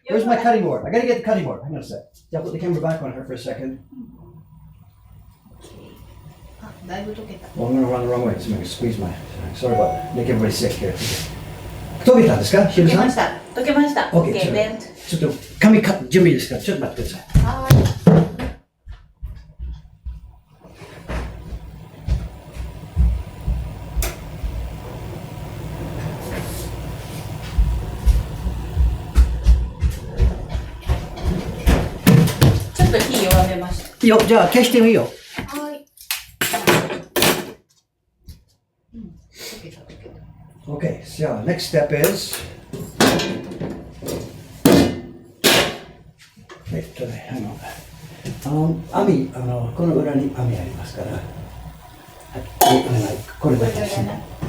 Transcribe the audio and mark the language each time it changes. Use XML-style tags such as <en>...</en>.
<en>Where's my cutting board? I got to get the cutting board. Hang on a sec. Yeah, put the camera back on her for a second.</en> <ja>だいぶ溶けた。</ja> <en>Well, I'm going to run the wrong way. So I'm going to squeeze my. Sorry about that. Make everybody sick here.</en> <ja>溶けたんですか？溶けました。</ja> <en>OK。</en> <ja>ちょっと紙準備ですから、ちょっと待ってください。はい。ちょっと火弱めました。いいよ、じゃあ消してもいいよ。</ja> <en>Okay, so next step is hang on.</en> <ja>網、この裏に網ありますから。はい、これだけですね。</ja>